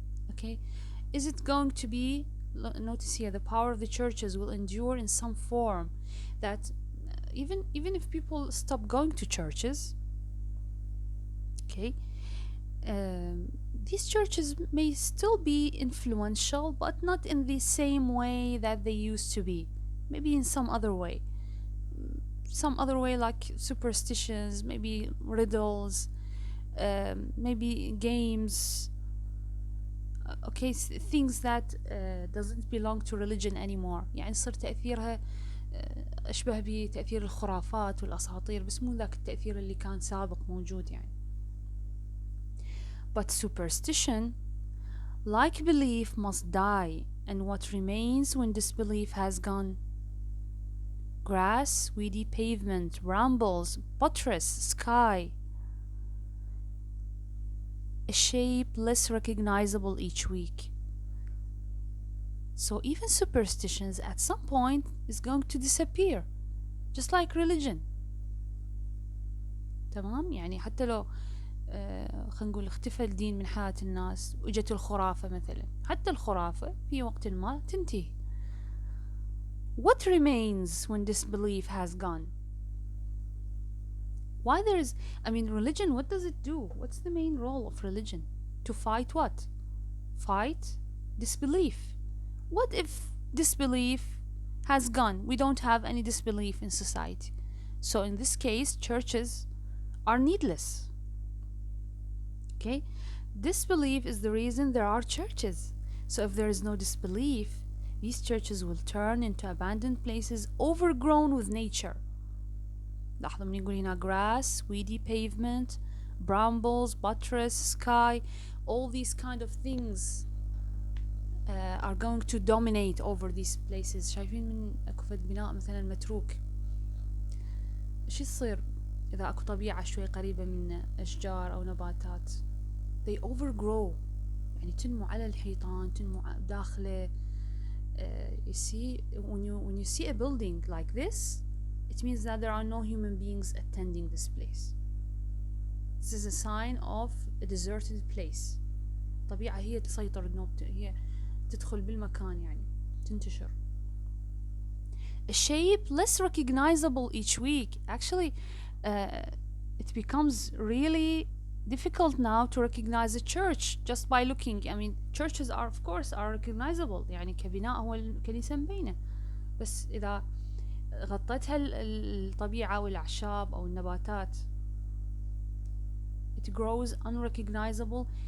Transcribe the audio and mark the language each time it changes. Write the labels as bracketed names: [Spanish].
[English] Okay, is it going to be, notice here, the power of the churches will endure in some form that even if people stop going to churches, okay, um, these churches may still be influential, but not in the same way that they used to be. Maybe in some other way. Some other way, like superstitions, maybe riddles, maybe games. Okay, things that doesn't belong to religion anymore. [Arabic] يعني صار تأثيرها أشبه بتأثير الخرافات والأساطير، بس مو ذاك التأثير اللي كان سابق موجود يعني. [English] But superstition, like belief, must die, and what remains when disbelief has gone? Grass, weedy pavement, brambles, buttress, sky. A shape less recognizable each week. So even superstitions at some point is going to disappear, just like religion. [Arabic] تمام؟ يعني حتى لو خلينا نقول اختفى الدين من حياة الناس وإجت الخرافة مثلا، حتى الخرافة في وقت ما تنتهي. [English] What remains when disbelief has gone? Why there is, I mean, religion, what does it do? What's the main role of religion? To fight what? Fight disbelief. What if disbelief has gone? We don't have any disbelief in society. So in this case, churches are needless. Okay? Disbelief is the reason there are churches. So if there is no disbelief, these churches will turn into abandoned places overgrown with nature. [Arabic] لاحظوا من يقول هنا [English] grass, weedy pavement, brambles, buttress, sky, all these kind of things are going to dominate over these places. [Arabic] شايفين من اكو فد بناء مثلا متروك، شو يصير اذا اكو طبيعة شوي قريبة من اشجار او نباتات؟ [English] they overgrow، [Arabic] يعني تنمو على الحيطان، تنمو داخله. [English] You see, when you see a building like this, it means that there are no human beings attending this place. This is a sign of a deserted place. [Arabic] الطبيعة هي تسيطر، هي تدخل بالمكان يعني تنتشر. [English] A shape less recognizable each week. Actually, it becomes really difficult now to recognize a church just by looking. I mean, churches are of course are recognizable، [Arabic] يعني كبناء هو الكنيسة مبينة، بس إذا غطتها الطبيعة والأعشاب أو النباتات [English] it grows unrecognizable.